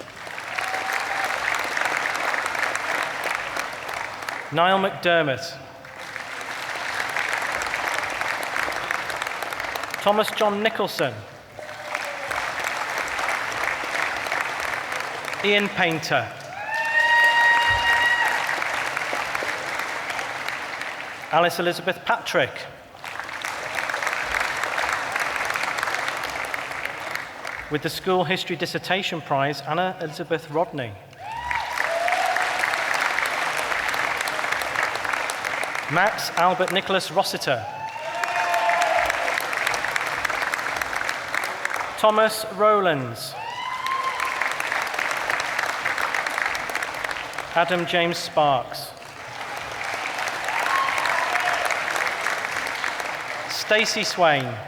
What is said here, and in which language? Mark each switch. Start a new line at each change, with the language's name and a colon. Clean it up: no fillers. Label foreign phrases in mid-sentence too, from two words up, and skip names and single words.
English: Niall McDermott. Thomas John Nicholson. Ian Painter. Alice Elizabeth Patrick. With the School History Dissertation Prize, Anna Elizabeth Rodney. Max Albert Nicholas Rossiter. Thomas Rowlands. Adam James Sparks. Stacey Swain.